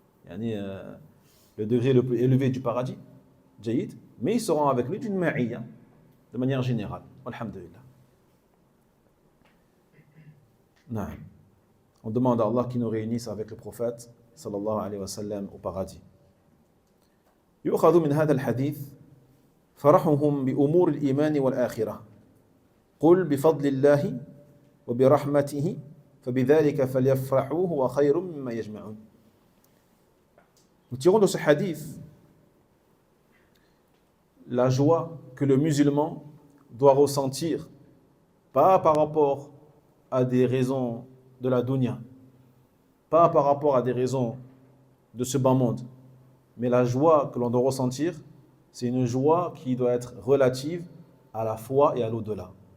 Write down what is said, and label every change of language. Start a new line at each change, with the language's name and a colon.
French: Yani, le degré le plus élevé du paradis, jayyid, mais ils seront avec lui d'une ma'iyya, de manière générale. Alhamdulillah. Non. On demande à Allah qu'il nous réunisse avec le prophète sallallahu alayhi wa sallam au paradis.
Arabic: يؤخذ من هذا الحديث فرحهم بأمور الإيمان والآخرة قل بفضل الله وبرحمته فبذلك فليفرحوا هو خير مما يجمعون.
French: Nous tirons de ce hadith la joie que le musulman doit ressentir, pas par rapport à des raisons de la dunya, pas par rapport à des raisons de ce bas monde, mais la joie que l'on doit ressentir, c'est une joie qui doit être relative à la foi et à l'au-delà.